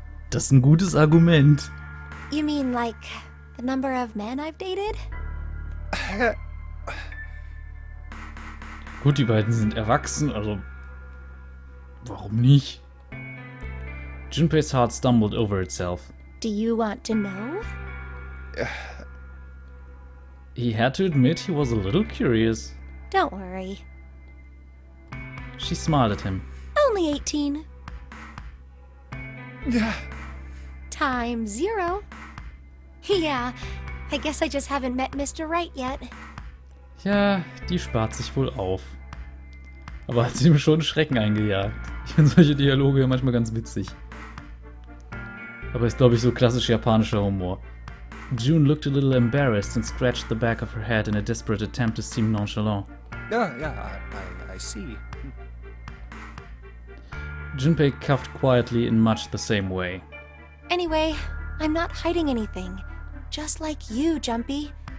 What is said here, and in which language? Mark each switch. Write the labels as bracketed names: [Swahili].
[German] Das ist ein gutes Argument. [English] You mean like the number of men I've dated? [German] Gut, die beiden sind erwachsen, also warum nicht? [English] Junpei's heart stumbled over itself. Do you want to know? He had to admit he was a little curious. Don't worry. She smiled at him. Only 18. Time 0. Yeah, I guess I just haven't met Mr. Right yet. [German] Ja, die spart sich wohl auf. Aber hat sie ihm schon Schrecken eingejagt. Ich finde solche Dialoge ja manchmal ganz witzig. Aber ist, glaube ich, so klassisch japanischer Humor. [English] June looked a little embarrassed and scratched the back of her head in a desperate attempt to seem nonchalant. Yeah, I see. Junpei coughed quietly in much the same way. Anyway, I'm not hiding anything. Just like you, Jumpy.